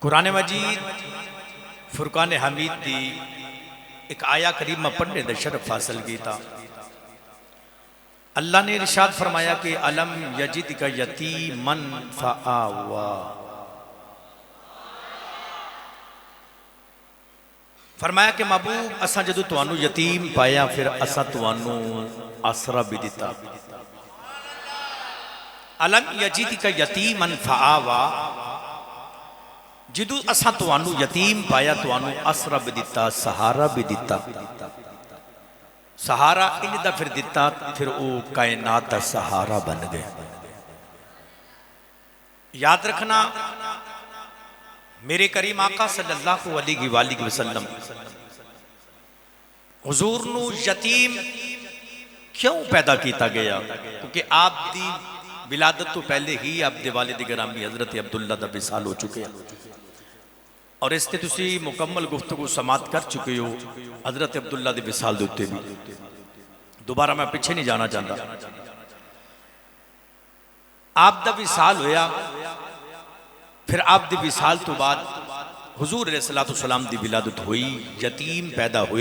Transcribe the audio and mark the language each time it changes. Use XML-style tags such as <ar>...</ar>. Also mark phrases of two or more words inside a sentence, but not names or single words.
<pa>قرآن مجید فرقان حمید دی ایک آیا کریمہ پڑھنے دا شرف حاصل کیتا. اللہ نے ارشاد فرمایا کہ</pa> <ar>الم یجدک یتیمن فآوا.</ar> <pa>فرمایا کہ محبوب اساں جدو توانو یتیم پایا پھر اساں توانو آسرا بھی دیتا.</pa> <ar>الم یجدک یتیمن فآوا،</ar> <pa>جدو اساں توانو یتیم پایا توانو آسرا بھی دیتا، سہارا بھی دیتا. سہارا ان دا پھر دیتا، پھر او کائنات دا سہارا بن گئے. یاد رکھنا میرے کریم آقا</pa> <ar>صلی اللہ علیہ وآلہ وسلم</ar> <pa>حضور نو یتیم کیوں پیدا کیتا گیا؟ کیونکہ آپ دی ولادت تو پہلے ہی آپ دے والد گرامی حضرت عبداللہ دا وصال ہو چکے ہیں، اور اس تے تسی مکمل گفتگو سماعت کر چکے ہو حضرت عبداللہ دے وصال دے ہوتے بھی. دوبارہ میں پیچھے نہیں جانا چاہتا. آپ دا وصال ہویا، پھر آپ دی وصال تو بعد حضور</pa> <ar>علیہ السلام</ar> <pa>دی ولادت ہوئی، یتیم پیدا ہوئے.</pa>